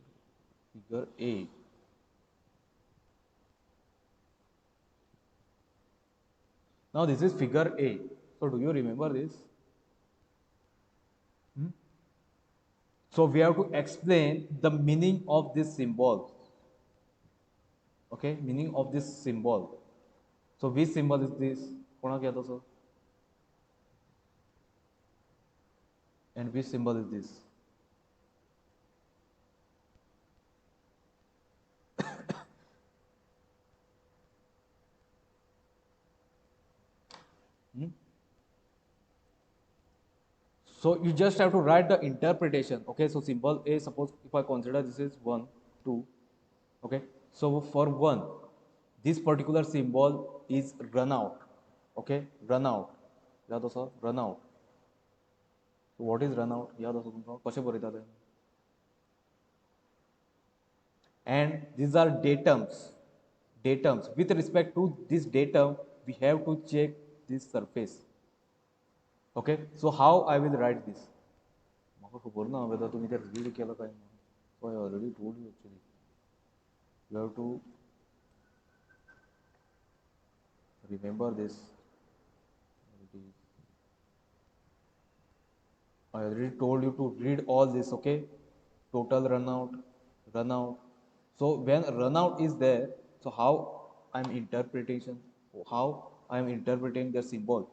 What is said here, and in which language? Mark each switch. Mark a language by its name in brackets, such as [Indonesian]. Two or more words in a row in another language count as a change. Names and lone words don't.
[English] Figure A. Now this is figure A. So do you remember this? So we have to explain the meaning of this symbol. Okay, meaning of this symbol. So which symbol is this? [Konkani] कोणाक येता सर? [English] And which symbol is this? So you just have to write the interpretation. Okay, so symbol A, suppose if I consider this is 1, 2. Okay, so for 1, this particular symbol is run out. Okay, run out. [Konkani] याद आसा [English] run out. So what is run out? [Konkani] याद आसा तुमकां? कशें बरयता तें? [English] And these are datums. Datums. With respect to this datum, we have to check this surface. Okay, so how I will write this? [Konkani] म्हाका खबर ना whether तुम्ही ते read केलं काय ना. [English] So I already told you actually. You have to remember this. I already told you to read all this. Okay, total runout, runout. So when runout is there, so how I'm interpretation, how I'm interpreting the symbol?